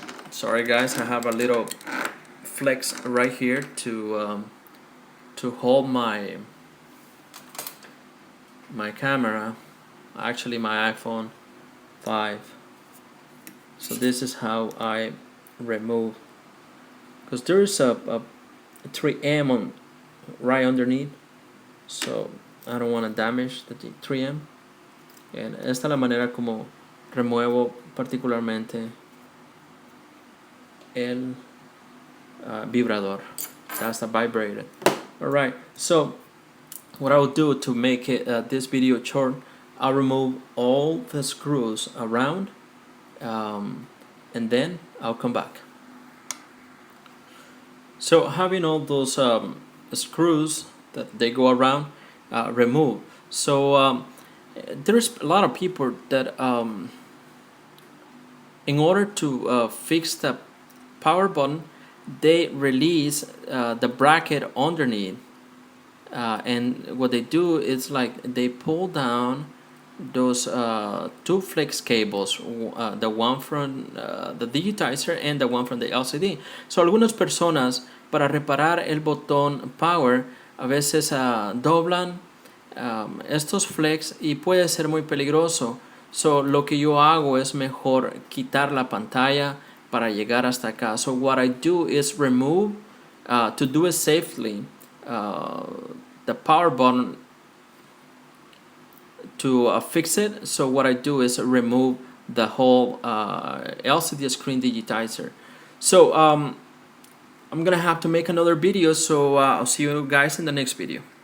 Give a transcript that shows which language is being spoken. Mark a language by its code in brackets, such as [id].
[en] Sorry guys, I have a little flex right here to hold my camera, actually my iPhone 5. So this is how I remove, because there is a 3M on right underneath, so I don't want to damage the 3M. [es] And esta es la manera como remuevo particularmente el vibrador. [en] That's the vibrator. Alright, so what I will do to make it this video short, I'll remove all the screws around, and then I'll come back. So having all those screws that they go around removed, so there's a lot of people that in order to fix the power button, they release the bracket underneath, and what they do is like they pull down those two flex cables, the one from the digitizer and the one from the LCD. [es] So algunas personas, para reparar el botón power, a veces doblan estos flex y puede ser muy peligroso. So lo que yo hago es mejor quitar la pantalla para llegar hasta acá. [en] So what I do is remove, to do it safely, the power button to fix it. So what I do is remove the whole LCD screen digitizer. So I'm gonna have to make another video, so I'll see you guys in the next video.